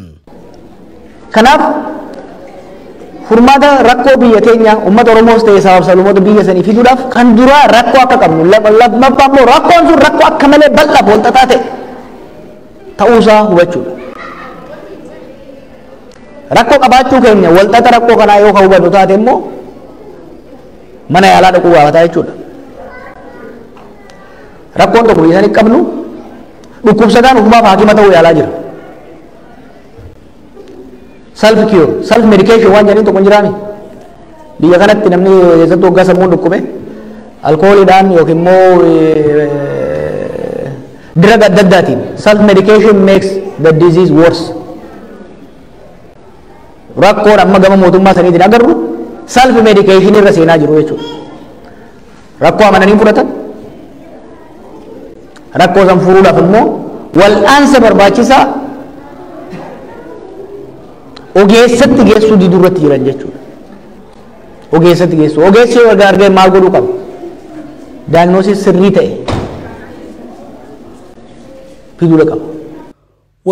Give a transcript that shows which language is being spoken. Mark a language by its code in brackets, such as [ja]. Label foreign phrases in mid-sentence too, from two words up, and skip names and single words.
[om] kanaaf furmaata rakkoo biyya keenya uummata Oromoos ta'ee sabab sablammoota biyya sanii fiduudhaaf kan dura rakkoo akka qabnu lammaffaa rakkoon sun rakkoo akka malee bal'aa walxaxaa ta'e ta'uusaa hubachuudha rakkoo qabaachuu keenya walxaxa rakkoo kanaa yoo hubatu taate immoo mana yaalaa dhaquu gaafataa jechuudha rakkoon tokko isaan qabnu dhukkubsataan ufumaaf haakima ta'uu yaalaa jira [en] self cure self medication [om] waan jedhanii tokko jiraami biyya kanatti namni keessatti waggaa sammuun dhukkube alkooliidhaan yookiin immoo drug adda addaatiin [en] self medication makes the disease worse [om] rakkoon amma gama mootummaa saniitiin agarru [en] self medication [om] irra seenaa jiru jechuudha rakkoo amananii fudhatan rakkoo san furuudhaaf immoo wal'aansa barbaachisaa ogeessatti geessuu diduu irratti jiran jechuudha ogeessatti geessuu ogeessi argee maal godhuu qaba diagnosis sirrii ta'e fiduu qaba